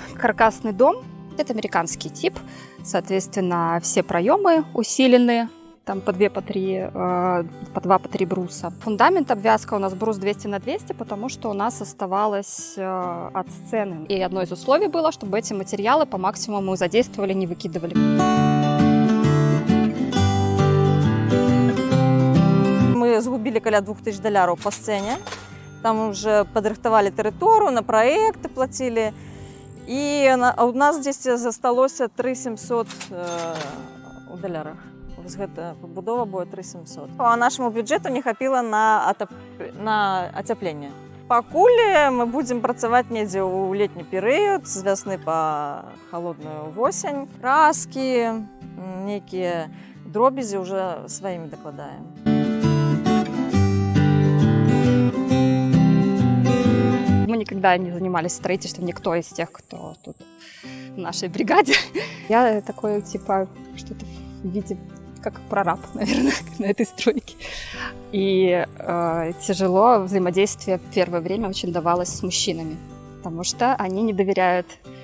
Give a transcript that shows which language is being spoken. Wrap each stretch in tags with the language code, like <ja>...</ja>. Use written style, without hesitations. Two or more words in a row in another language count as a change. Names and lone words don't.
<ru>Каркасный дом, это американский тип, соответственно, все проемы усилены, там по 2, по 3, по 2, по 3 бруса. Фундамент, обвязка у нас брус 200 на 200, потому что у нас оставалось от сцены. И одно из условий было, чтобы эти материалы по максимуму задействовали, не выкидывали.</ru> <be>Мы згубілі каля $2000 по сцэне. Там уже падрыхтавалі тэрыторыю, на праекты плацілі. І у нас здесь засталося $3700 у далярах. Гэта пабудова будзе 3700. А нашаму бюджэту не хапіла на ацяпленне. Пакуль мы будзем працаваць недзе ў летні перыяд, з вясны па халодную восень. Краски, нейкія дробязі уже сваімі дакладаем.</be> <ru>Мы никогда не занимались строительством, никто из тех, кто тут в нашей бригаде. Я такой, типа, что-то в виде как прораб, наверное, на этой стройке. И тяжело взаимодействие в первое время очень давалось с мужчинами, потому что они не доверяют.</ru>